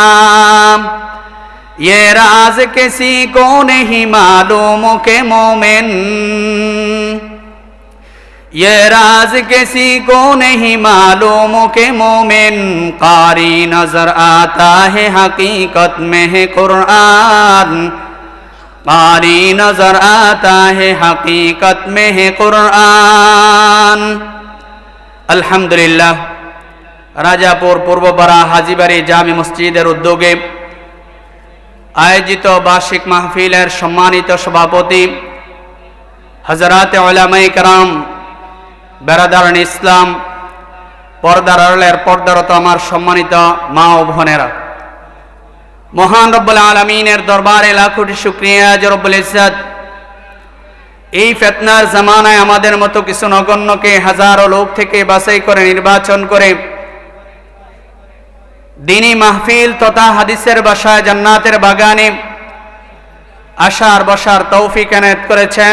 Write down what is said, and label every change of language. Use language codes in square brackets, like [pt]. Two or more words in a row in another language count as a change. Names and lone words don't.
[ur] یہ راز کسی کو نہیں معلوم کہ مومن، یہ راز کسی کو نہیں معلوم کہ مومن، قاری نظر آتا ہے حقیقت میں ہے قرآن، قاری نظر آتا ہے حقیقت میں ہے قرآن۔ [bn] আলহামদুলিল্লাহ, রাজাপুর পূর্বপাড়া হাজীবাড়ি জামি মসজিদের উদ্যোগে আয়োজিত বার্ষিক মাহফিলের সম্মানিত সভাপতি হযরত উলামায়ে কেরাম, বেরাদারান ইসলাম, পর্দার আড়ালের পর্দারত আমার সম্মানিত মা ও বোনেরা, মহান রব্বুল আলামিনের দরবারে লাখ কোটি শুকরিয়া যে রব্বুল ইজ্জত এই ফিতনার জামানায় আমাদের মতো কিছু নগণ্যকে হাজারো লোক থেকে বাছাই করে নির্বাচন করে দ্বীনি মাহফিল তথা হাদিসের বাসায় জান্নাতের বাগানে আসার বসার তৌফিক এনায়েত করেছেন।